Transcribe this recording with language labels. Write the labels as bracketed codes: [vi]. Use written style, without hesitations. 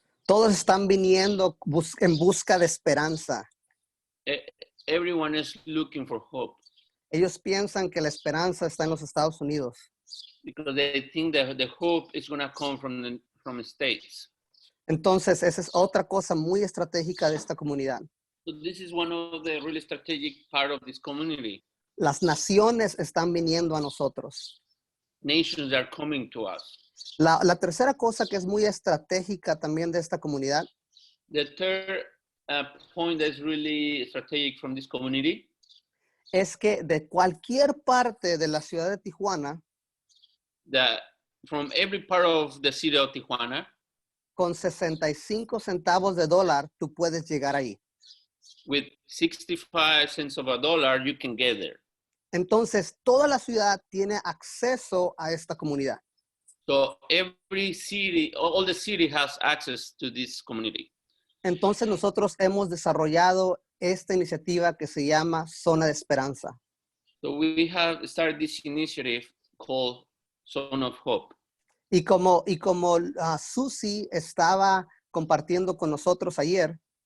[es] Todos están viniendo en busca de esperanza. [en] Everyone is looking for hope [es] Ellos piensan que la esperanza está en los Estados Unidos. [en] because they think that the hope is going to come from the States. [es] Entonces, esa es otra cosa muy estratégica de esta comunidad. [en] So this is one of the really strategic part of this community. [es] Las naciones están viniendo a nosotros. [en] Nations are coming to us. [es] La tercera cosa que es muy estratégica también de esta comunidad [en] The third point that's really strategic from this community [es] es que de cualquier parte de la ciudad de Tijuana, [en] that from every part of the city of Tijuana, [es] con 65 centavos de dólar, tú puedes llegar ahí. [en] with 65 cents of a dollar, you can get there. [es] Entonces, toda la ciudad tiene acceso a esta comunidad. [en] So every city, all the city has access to this community. [es] Entonces, nosotros hemos desarrollado esta iniciativa que se llama Zona de Esperanza. [en] So we have started this initiative called Zone of Hope. [es] Y como Susi estaba compartiendo con nosotros ayer,